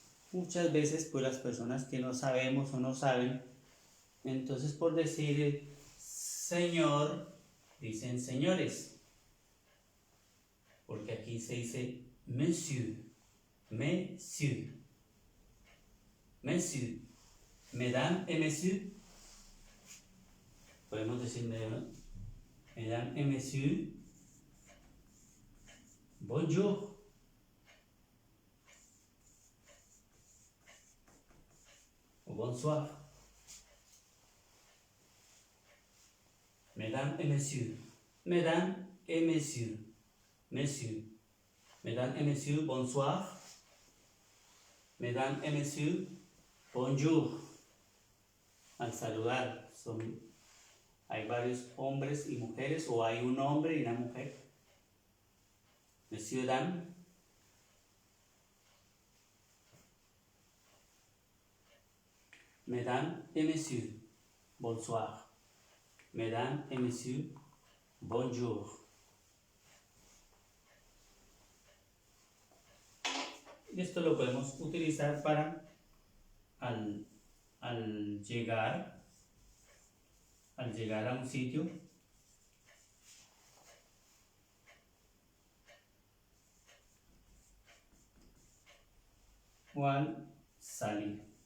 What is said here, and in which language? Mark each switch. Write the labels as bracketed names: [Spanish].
[Spanish] Muchas veces pues las personas que no sabemos o no saben, entonces por decir señor dicen señores, porque aquí se dice monsieur, monsieur, monsieur. [French] Mesdames et messieurs, [Spanish] podemos decir [French] mesdames et messieurs, bonjour. O bonsoir. Mesdames et messieurs, mesdames et messieurs, messieurs. Mesdames et messieurs, bonsoir. Mesdames et messieurs, bonjour. [Spanish] Al saludar, hay varios hombres y mujeres, o hay un hombre y una mujer. [French] Monsieur, dame. Mesdames et messieurs. bonsoir. Mesdames et messieurs, bonjour. [Spanish] Y esto lo podemos utilizar para al llegar a un sitio, o al salir.